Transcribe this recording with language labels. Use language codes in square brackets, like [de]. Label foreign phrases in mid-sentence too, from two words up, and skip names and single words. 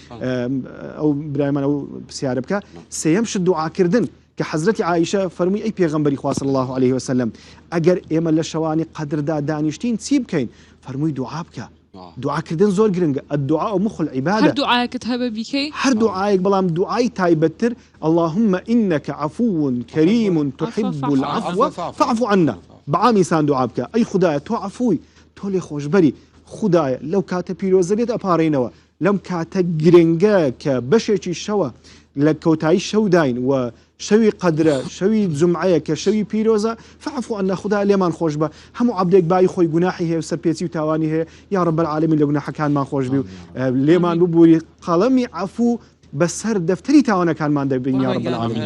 [ckb] ئەو برایمان ئەو پرسیارە بکە سێەم شت دوعاکردن کە حەزرەتی عایشە فەرمووی ئەی پێغەمبەری خوا [ar] صلی الله عليه وسلم [ckb] ئەگەر ئێمە لە شەوانی قەدردا دانیشتین چی بکەین فەرمووی دوعا بکە دوعاکردن زۆر گرنگە [ar] الدعاء مخ العبادة [ckb] هەر دوعاەکەت هەبە بیکەی هەر دوعایەک بەڵام دوعای تایبەتتر [ar] اللهم إنك عفو كريم تحب العفو فاعف عنا [ckb] بعامیسان دوعا بکە ئەی خودایە تۆ عەفووی تۆ لێ خۆشبەری خودایە لەو کاتە پیرۆزەرێت ئەپارڕینەوە لەم کاتە گرنگە کە بەشێکی شەوە لە کەوتایی شەوداین و شەوی قەدرە شەوی جومعەیە کە شەوی پیرۆزە [ar] فعفو عنا [ckb] خودای لێمان خۆش بە هەموو عەبدێک بای خۆی گوناحی هەیە سەرپێچی و تاوانی هەیە [ar] یا رب العالمین [ckb] لە گوناحەکانمان خۆش بی و لێمان ببووری قەڵەمی عەفو بەسەر دەفتەری تاوانەکانمان دەبین [ar] یا رب العالمین